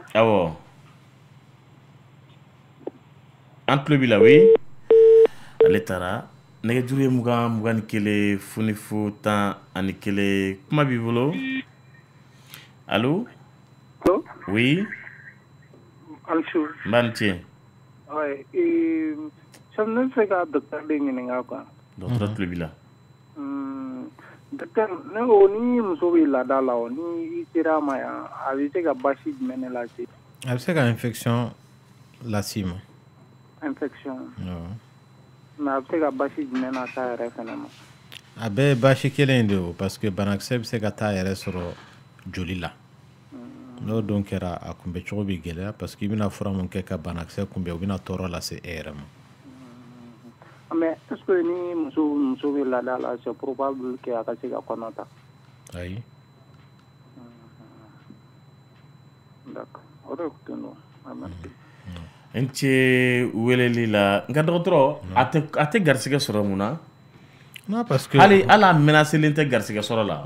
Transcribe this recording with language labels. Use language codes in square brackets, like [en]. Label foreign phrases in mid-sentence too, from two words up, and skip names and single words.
[bm] Awɔ. An tulo b'i la oui. Ale taara nɛgɛjuru ye 21 0 11 kuma b'i bolo. Allo. Allo. Oui. Anso. N b'a ni ce. Ouais, sam ne fɛ ka docteur de ɲininka quoi. Docteur tulo b'i la. Docteur, ne ko ni muso bɛ laada la o ni i sera a ma yan a bɛ se ka basi jumɛn de lase? A bɛ se ka infection las'i ma. Infection. Mais a bɛ se ka basi jumɛn na s'a yɛrɛ fana ma? A bɛɛ ye basi kelen de o [fr] parce que [bm] banakisɛ bɛ se ka taa yɛrɛ sɔrɔ joli la. N'o don kɛra a kunbɛ cogo bɛ gɛlɛya [fr] parce que [bm] i bɛna fura mun kɛ ka banakisɛ kunbɛn o bɛna tɔɔrɔ lase e yɛrɛ ma. [fr] Mais est-ce que [bm] ni muso bɛ laada la [fr] c'est probable que [bm] a ka se ka kɔnɔ ta? Ayi. D'accord. O de tun don. Merci. N cɛ weleli la nka dɔgɔtɔrɔ a tɛ garisɛgɛ sɔrɔ mun na? [fr] Non parce que [bm] hali a menacelen tɛ garisɛgɛ sɔrɔ la.